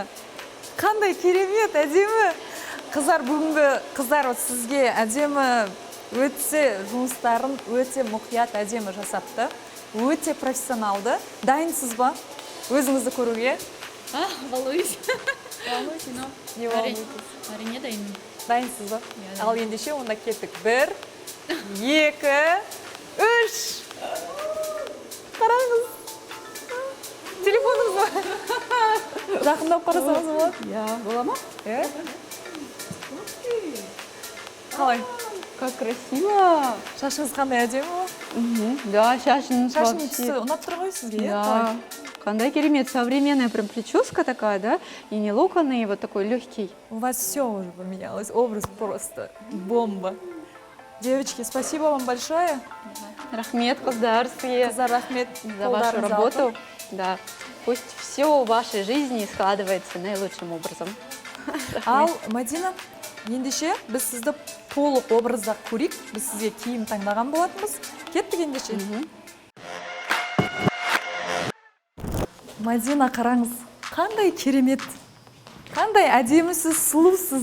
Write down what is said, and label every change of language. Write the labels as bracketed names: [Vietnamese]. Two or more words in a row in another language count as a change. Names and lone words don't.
[Kazakh] Қандай керемет, әдемі! Қыздар, бүгінгі қыздар сізге әдемі өте жұмыстарын өте мұқият әдемі жасапты. Өте профессионалды. Дайынсыз ба? Өзіңізді көруге? [Russian] Волнуюсь. Волнуйтесь, но не волнуйтесь. [Kazakh] әрине дайынмын. Дайынсыз ба? Иә, Ал ендеше онда кеттік. 1, 2, 3. Қараңыз. Телефоныңыз ба? Жақындап қарасаңыз болады? [Russian] Я была ма? [Kazakh] Қалай? [Russian] Как красиво! [Kazakh] Шашыңыз қандай әдемі ба? Да, шашың Шашың [Russian] вообще. [Kazakh] түсі ұнап тұр ғой сізге? Да. Қандай керемет, [Russian] современная прям прическа такая, да? И не локоны, и вот такой легкий. У вас все уже поменялось, образ просто бомба. Девочки, спасибо вам большое. [Kazakh] Рахмет, қыздар, сізге Қыздар, рахмет [Russian] за вашу работу. Да. Пусть все в вашей жизни складывается наилучшим образом. [Kazakh] Ал, Мадина, ендеше біз сізді толық образда көрейік. Біз сізге киім таңдаған болатынбыз. Кеттік ендеше. Мадина, қараңыз, қандай керемет, қандай әдемісіз, сұлусыз.